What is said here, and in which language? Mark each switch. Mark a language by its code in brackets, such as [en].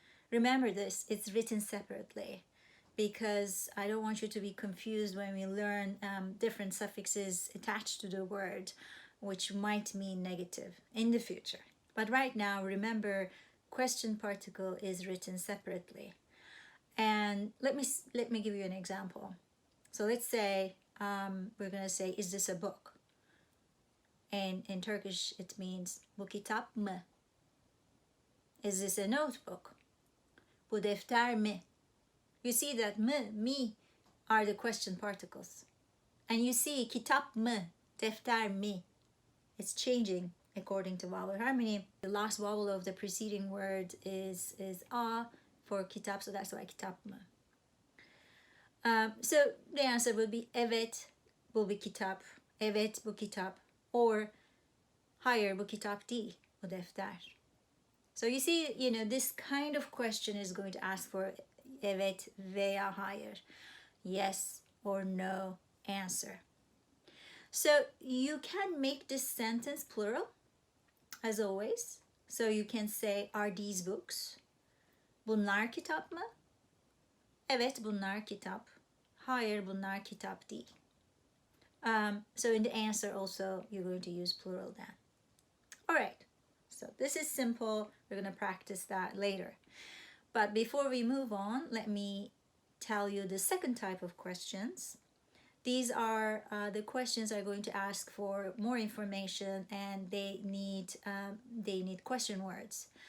[en] Remember this, it's written separately because I don't want you to be confused when we learn different suffixes attached to the word, which might mean negative in the future. But right now, remember, question particle is written separately. And let me give you an example. So let's say we're going to say, is this a book? And in Turkish, it means [tr] bu kitap mı? [en] Is this a notebook? [tr] Bu defter mi? [en] You see that mı, mi are the question particles. And you see [tr] kitap mı, defter mi. [en] It's changing according to vowel harmony. The last vowel of the preceding word is a for kitap, so that's why [tr] kitap mı. [en] So the answer would be [tr] evet, bu bir kitap, evet bu kitap, or hayır bu kitap değil, bu defter. [en] So you see, this kind of question is going to ask for [tr] evet veya hayır, [en] yes or no answer. So you can make this sentence plural, as always. So you can say, are these books? [tr] Bunlar kitap mı? Evet, bunlar kitap. Hayır, bunlar kitap değil. [en] So in the answer also, you're going to use plural then. All right. So this is simple. We're going to practice that later. But before we move on, let me tell you the second type of questions. These are the questions are going to ask for more information, and they need question words.